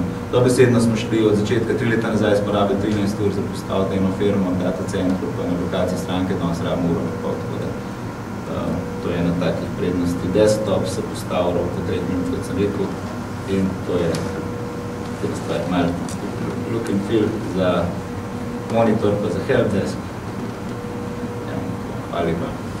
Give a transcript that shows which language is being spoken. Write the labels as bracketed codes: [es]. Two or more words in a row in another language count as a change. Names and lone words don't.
[sl] Dobesedno smo šli od začetka 3 leta nazaj, smo rabili 13 ur za postaviti eno firmo v datacentru, pa na lokaciji stranke, danes rabimo uro in pol, tako da to je ena takih prednosti. Desktop se postavil rok po 3 minut, kot sem rekel, in to je stvar malo [en] look and feel [sl] za monitor, pa za helpdesk. Hvala lepa.